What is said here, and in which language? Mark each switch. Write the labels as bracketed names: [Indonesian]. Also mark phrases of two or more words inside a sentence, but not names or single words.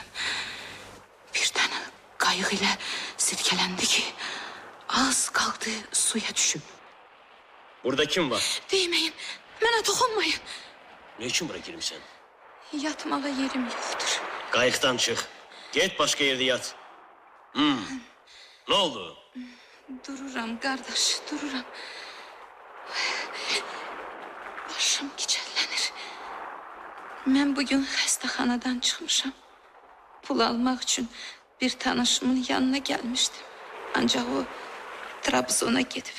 [Azerbaijani] Birdən qayıq ilə silkələndi ki, az qaldı suya düşüb. Burada kim var? Deyməyin, mənə toxunmayın. [Turkish] Ne için bura girmişsən? [Azerbaijani] Yatmağa yerim yoxdur. Qayıqdan çıx. [Turkish] Get başka yerde yat. Ne oldu? [Azerbaijani] Dururam, qardaş, dururam. Başım gicəllənir. Mən bugün xəstəxanadan çıxmışam. Pul almaq üçün bir tanışımın yanına gəlmişdim. Ancaq o Trabzona gedib.